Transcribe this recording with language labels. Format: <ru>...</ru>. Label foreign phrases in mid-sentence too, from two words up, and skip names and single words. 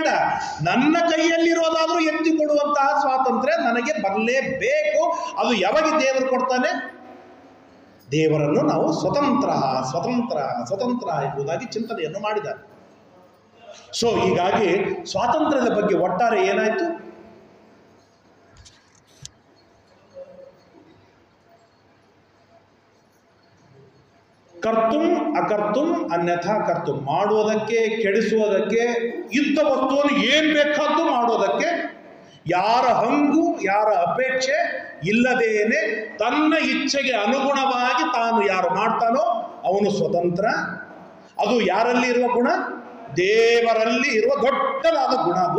<kn>ನನ್ನ ಕೈಯಲ್ಲಿರೋದಾದ್ರೂ ಎತ್ತಿಕೊಡುವಂತಹ ಸ್ವಾತಂತ್ರ್ಯ ನನಗೆ ಬರಲೇಬೇಕು. ಅದು ಯಾವಾಗ ದೇವರು ಕೊಡ್ತಾನೆ? ದೇವರನ್ನು ನಾವು ಸ್ವತಂತ್ರ ಸ್ವತಂತ್ರ ಸ್ವತಂತ್ರ ಎಂಬುದಾಗಿ ಚಿಂತನೆಯನ್ನು ಮಾಡಿದ್ದಾರೆ. ಸೊ ಹೀಗಾಗಿ ಸ್ವಾತಂತ್ರ್ಯದ ಬಗ್ಗೆ ಒಟ್ಟಾರೆ ಏನಾಯ್ತು?</kn> <sa>ಕರ್ತುಂ ಅಕರ್ತುಂ ಅನ್ಯಥಾ ಕರ್ತುಂ,</sa> <kn>ಮಾಡುವುದಕ್ಕೆ ಕೆಡಿಸುವುದಕ್ಕೆ, ಯುದ್ಧ ವಸ್ತುವನ್ನು ಏನ್ ಬೇಕಾದ್ದು ಮಾಡೋದಕ್ಕೆ, ಯಾರ ಹಂಗು ಯಾರ ಅಪೇಕ್ಷೆ ಇಲ್ಲದೇನೆ ತನ್ನ ಇಚ್ಛೆಗೆ ಅನುಗುಣವಾಗಿ ತಾನು ಯಾರು ಮಾಡ್ತಾನೋ ಅವನು ಸ್ವತಂತ್ರ. ಅದು ಯಾರಲ್ಲಿ ಇರುವ ಗುಣ? ದೇವರಲ್ಲಿ ಇರುವ ದೊಡ್ಡದಾದ ಗುಣ ಅದು.</kn>